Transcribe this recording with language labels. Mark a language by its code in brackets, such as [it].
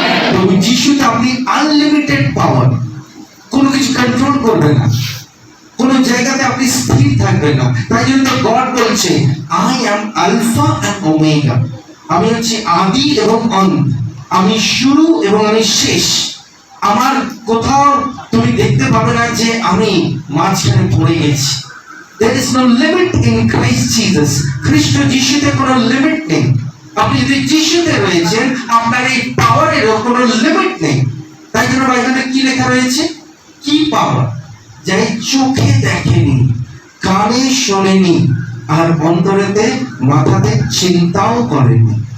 [bn] প্রভু যীশুতে আপনি unlimited power. কোনো কিছু কন্ট্রোল করবে না, কোন জায়গাতে আপনি স্থির থাকবেন না। তাই জন্য গড বলছে, [en] I am alpha and omega, [bn] আমি হচ্ছি আদি এবং অন্ত, আমি শুরু এবং আমি শেষ। আমার কোথাও তুমি দেখতে পাবে না যে আমি মাঝখানে পড়ে গেছি। [en] There is no limit in Christ Jesus. [bn] খ্রিস্ট যিশুতে কোনো লিমিট নেই। আপনি যদি যিশুতে রয়েছেন, আপনার এই পাওয়ারেরও কোনো লিমিট নেই। তাই জন্য বাইবেলে কি লেখা রয়েছে? কি পাওয়ার? যাই চোখে দেখেনি, কানে শোনেনি, আর অন্তরেতে মাথাতে চিন্তাও করেনি।